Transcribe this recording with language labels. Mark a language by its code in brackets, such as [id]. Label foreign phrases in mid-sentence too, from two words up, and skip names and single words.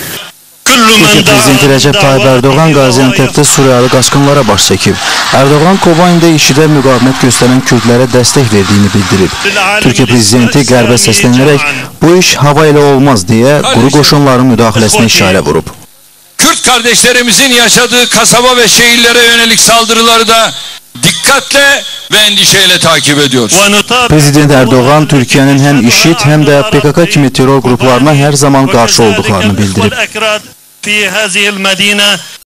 [az] Türkiyə prezidenti Rəcəb Tayyip Erdoğan Qaziantep'də Suriyalı qaçqınlara baş çəkib. Erdoğan Kobanidə IŞİDə müqavimət göstərən Kürdlərə dəstək verdiyini bildirib. Türkiyə prezidenti qərbə səslənərək bu iş hava ilə olmaz deyə quru qoşunların müdaxiləsinə işarə vurub. [tr] Kürt kardeşlerimizin yaşadığı kasaba ve şehirlere yönelik saldırıları da dikkatle ve endişeyle takip ediyoruz. [az] Prezident Erdoğan Türkiye'nin hem IŞİD hem de PKK kimi terör gruplarına her zaman karşı olduklarını bildirib.